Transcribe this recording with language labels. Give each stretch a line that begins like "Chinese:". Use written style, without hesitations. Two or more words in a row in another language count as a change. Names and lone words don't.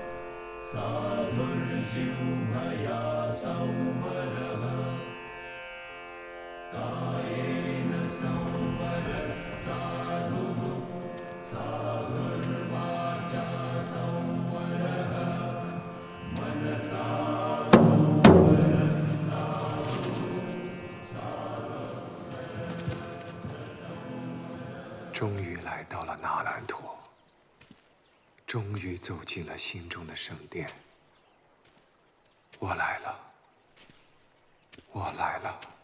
Pali: साधुर्जिह्वया संवरः कायेन संवरः साधुः साधुर्वाचा संवरः मनसा संवरः साधुः साधुः
Chinese: 终于来到了那兰陀，终于走进了心中的圣殿。我来了，我来了。